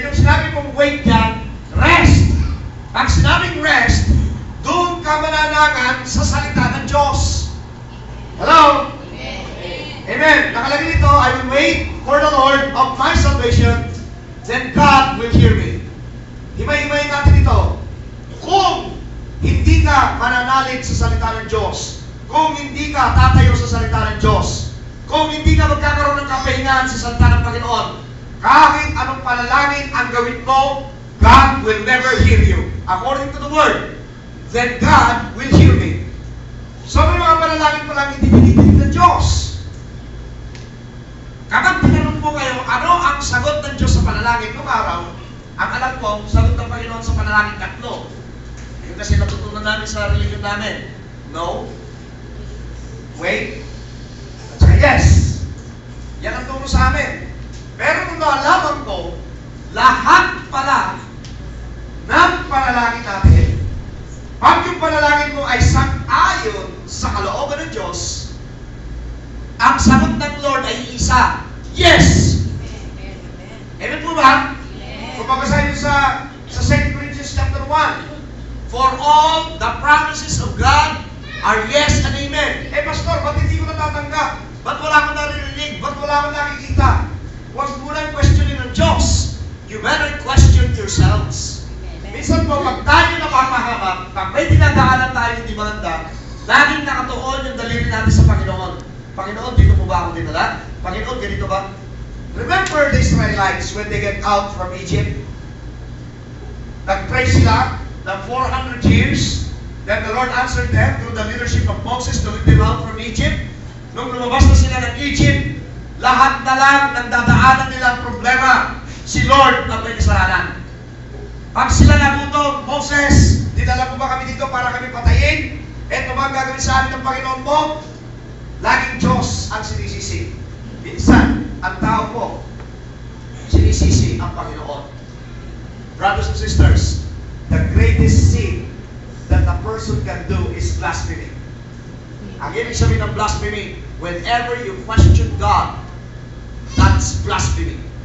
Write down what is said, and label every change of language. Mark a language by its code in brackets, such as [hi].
[tl] Yung sinabi mong wait dyan, rest. Pag sinabing rest, doon ka mananagan sa salita ng Diyos. Hello? Amen. Nakalagay dito, [en] I will wait for the Lord of my salvation, then God will hear me. [tl] Himay-himayin natin ito. Kung hindi ka mananalig sa salita ng Diyos, kung hindi ka tatayo sa salita ng Diyos, kung hindi ka magkakaroon ng kapahingahan sa salita ng Panginoon, kahit anong panalangin ang gawin mo, [en] God will never hear you. According to the Word, then God will hear me. [tl] So may mga panalangin pa lang hindi dinidinig ng Diyos. Kapag tinanong po kayo, ano ang sagot ng Diyos sa panalangin noong araw, ang alam ko, sagot ng Panginoon sa panalangin tatlo. Yung kasi natutunan namin sa religion namin. No, wait, at saka yes. Yan ang turo sa amin. Pero kung naalaman ko, lahat pala ng panalangin natin, pag yung panalangin mo ay sang-ayon sa kalooban ng Diyos, ang sagot ng Lord ay isa, yes! Amen po ba? Kung pagkasahin nyo sa [en] 2 Corinthians chapter 1, for all the promises of God are yes and amen. [tl] Eh, Pastor, ba't hindi ko natatanggap? Ba't wala akong naririnig? Ba't wala akong nakikita? Huwag mo lang questionin ng Diyos. [en] You better question yourselves. [tl] Minsan po, pag tayo napapahamak, pag may dinadaanan tayo hindi maganda, laging nakatuon yung daliri natin sa Panginoon. Panginoon, dito po ba ako dinala? Panginoon, ganito ba? [en] Remember the Israelites when they get out from Egypt? [tl] Nag-pray sila ng 400 years. [en] Then the Lord answered them through the leadership of Moses to lead them out from Egypt. [tl] Nung lumabas na sila ng Egypt, lahat na lang ng dadaanan nilang problema, si Lord ang may kasalanan. Pag sila nagutom, Moses, dinala mo ba kami dito para kami patayin? Eto ba ang gagawin sa amin ng Panginoon mo? Laging Diyos ang sinisisi. Minsan, ang tao po, sinisisi ang Panginoon. [en] Brothers and sisters, the greatest sin that a person can do is blasphemy. [tl] Ang ibig sabihin ng [en] blasphemy, whenever you question God, that's blasphemy.